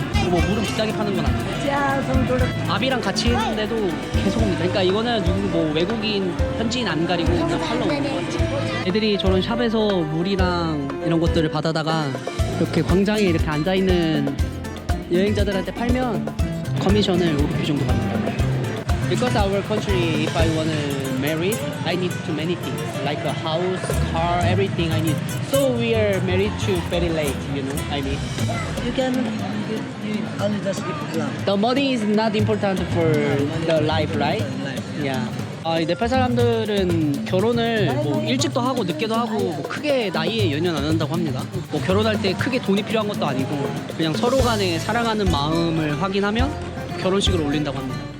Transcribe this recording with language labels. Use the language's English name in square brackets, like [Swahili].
[Korean] 뭐 물은 비싸게 파는 건 아닌데. 아비랑 같이 했는데도 계속 옵니다. 그러니까 이거는 누구 뭐 외국인 현지인 안 가리고 그냥 팔러 오는 거 같아요. 애들이 저런 샵에서 물이랑 이런 것들을 받아다가 이렇게 광장에 이렇게 앉아 있는 여행자들한테 팔면 커미션을 5루피 정도 받는다. [English] Because our country, if I wanna marry, I need too many things like a house, car, everything I need. So we are married to very late, you know. I mean, You can you only just eat love. the money is not important for the life, right? Life. Yeah. [Korean] 이 네팔 사람들은 결혼을 뭐 일찍도 하고 늦게도 하고 뭐 크게 나이에 연연 안 한다고 합니다. 뭐 결혼할 때 크게 돈이 필요한 것도 아니고 그냥 서로 간에 사랑하는 마음을 확인하면 결혼식을 올린다고 합니다.